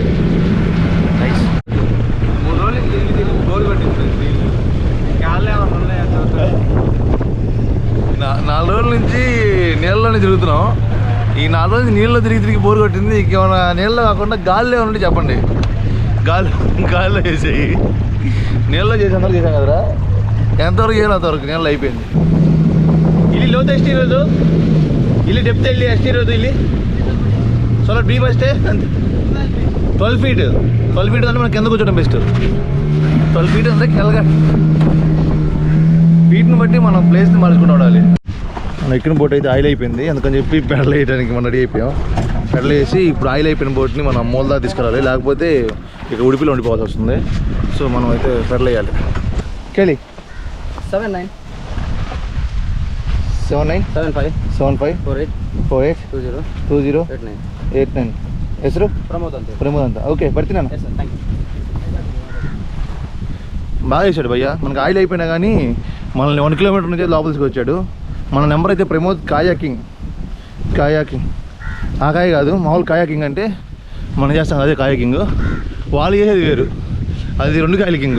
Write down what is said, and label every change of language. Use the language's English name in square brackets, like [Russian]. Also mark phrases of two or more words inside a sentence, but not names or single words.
[Telugu] నైస్. 4 రోజుల నుంచి నీళ్ళలోనే తిరుగుతున్నాం. ఈ 4 రోజులు నీళ్ళలో తిరిగి బోరు కొట్టింది. ఇంకేమైనా నీళ్ళలో కాకుండా గాలిలో ఉంటే చెప్పండి. గాలిలో చేసేయి. నీళ్ళలో చేసేంతవరకు చేసాం కదరా, ఎంతవరకు చేయాలి అంతవరకు నీళ్ళు అయిపోయింది. [Kannada] ಇಲ್ಲಿ ಲೋತ ಎಷ್ಟಿರೋದು, ಇಲ್ಲಿ ಡೆಪ್ತ್ ಎಲ್ಲಿ ಎಷ್ಟಿರೋದು, ಇಲ್ಲಿ ಸ್ವಲ್ಪ ಡೀಪ್ ಅಷ್ಟೇ ಅಂತ. [Telugu] 12 feet అంటే మనం కింద కూర్చోవడం బెస్ట్. 12 feet అంటే కెలగా ఫీట్ని బట్టి మనం ప్లేస్ని మార్చుకుని ఉండాలి. మనం ఎక్కిన బోట్ అయితే ఆయిల్ అయిపోయింది, అందుకని చెప్పి పెడల్ వేయడానికి మనం రెడీ అయిపోయాం. పెడల్ వేసి ఇప్పుడు ఆయిల్ అయిపోయిన బోట్ని మనం మూలదా తీసుకురావాలి, లేకపోతే ఇక ఉడిపిలో ఉండిపోవాల్సి వస్తుంది. సో మనం అయితే పెడల్ వేయాలి. కేళి 79 79 75 75 48 48 20 20 89. 89. [Kannada] ಹೆಸರು ಪ್ರಮೋದ್ ಅಂತ. ఓకే ಬರ್ತೀನಿ ನಾನು. [English] Yes sir, thank you. [Telugu] బాగా చేశాడు భయ్య. మనకు ఆయిల్ అయిపోయినా కానీ మనల్ని 1 కిలోమీటర్ నుంచి లోపల తీసుకొచ్చాడు. మన నెంబర్ అయితే ప్రమోద్ కాయాకింగ్. ఆ కాయ కాదు, మామూలు కాయాకింగ్ అంటే మనం చేస్తాం అదే కాయాకింగ్. వాళ్ళు చేసేది వేరు, అది 2 కాయల కింగ్.